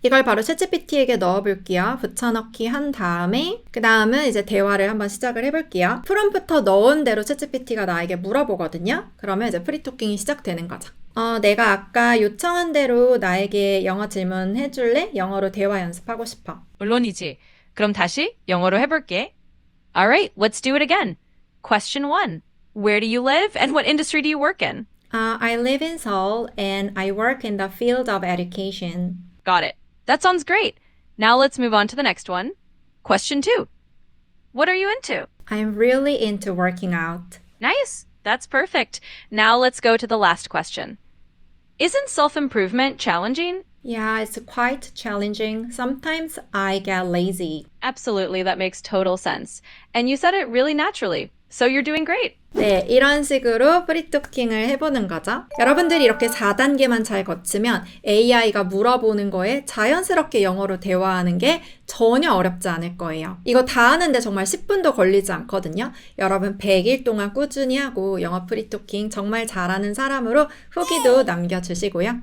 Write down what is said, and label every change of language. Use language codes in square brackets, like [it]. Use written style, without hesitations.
[ko] 이걸 바로 챗GPT에게 넣어볼게요. 붙여넣기 한 다음에 그 다음은 이제 대화를 한번 시작을 해볼게요. 프롬프터 넣은 대로 챗GPT가 나에게 물어보거든요. 그러면 이제 프리토킹이 시작되는 거죠. 내가 아까 요청한 대로 나에게 영어 질문 해줄래? 영어로 대화 연습하고 싶어. 물론이지. 그럼 다시 영어로 해볼게. [en] Alright, let's do it again. Question 1. Where do you live and what industry do you work in? I live in Seoul and I work in the field of education. Got it. That sounds great. Now let's move on to the next one. Question 2. What are you into? I'm really into working out. Nice. That's perfect. Now let's go to the last question. Isn't self-improvement challenging? Yeah, it's quite challenging. Sometimes I get lazy. Absolutely, that makes total sense. And you said it really naturally. So you're doing great. [ko] 네, 이런 식으로 프리토킹을 해보는 거죠. 여러분들이 이렇게 4단계만 잘 거치면 AI가 물어보는 거에 자연스럽게 영어로 대화하는 게 전혀 어렵지 않을 거예요. 이거 다 하는데 정말 10분도 걸리지 않거든요. 여러분 100일 동안 꾸준히 하고 영어 프리토킹 정말 잘하는 사람으로 후기도 남겨주시고요.